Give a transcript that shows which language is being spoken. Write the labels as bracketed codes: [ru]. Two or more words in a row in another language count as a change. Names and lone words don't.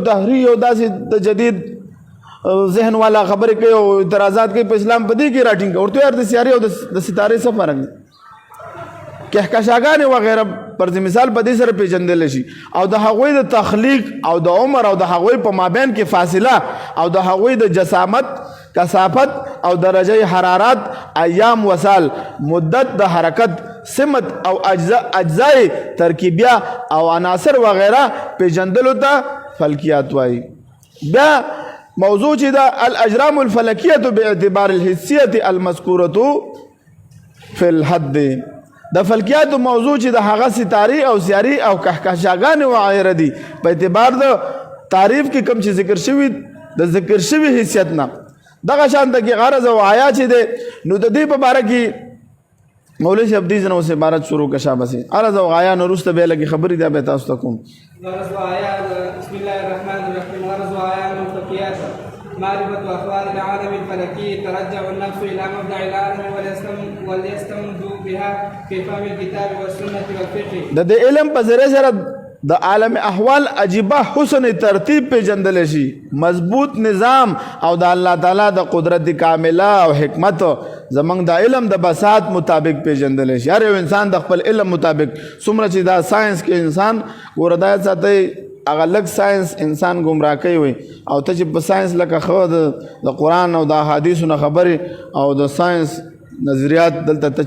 [ps] دهري او داسې د جدید ذهن والا خبرې کوي او اعتراضات کوي په اسلام په دې کې راټینګ ورته یار د سیارې او د ستارې څه فرق دی کهکشاګانې وغیره پر مثال په دې سره پیژندل شي او د هغوی د تخلیق او د عمر او د هغوی په مابین کې فاصله او د هغوی د جسامت کثافت او درجه حرارت ایام وسال مدت د حرکت سمت او اجزای ترکیبیه او عناصر وغیره پیژندلو ته فلکیات وایي. بیا موضوع چې دا [ar] الاجرام الفلکیه باعتبار الحسیه المذکوره فی الحد [ps] د فلکیات موضوع چې د هغه ستاري او سیاري او کهکشاګانې وغیره دي په اعتبار د تعریف کې کوم چې ذکر شوي د ذکر شوي حیثیت نه دغه شان ته کې غرض او آیا چې دی نو د دې په باره کې مولوی صاحب دې نه اوس عبارت شروع که شابه سي غرض او آیا نو وروسته به لګي خبرې دا به تاسو ته کوم. غرض او آیا [ar] بسم الله الرحمن الرحیم. [ps] غرض او آیا [ar] الفلکیات معرفة أخبار العالم الفلكي ترجع النفس إلى مبدأ العالم وليستمد بها في فهم الكتاب والسنة والفقه. [ps] د علم په ذریعه سره د عالم احوال عجیبه حسن ترتیب پیژندل شي مضبوط نظام او د الله تعالی د قدرت کامله او حکمت زمنګ د علم د بساط مطابق پیژندل شي. هر انسان د خپل علم مطابق څومره چې دا ساينس کې انسان وردا ساتي هغه لږ ساينس انسان گمراه کوي وي او ته چې په ساينس لکه خو د قرآن او د احادیثو نه خبرې او د ساينس نظریات دلته ته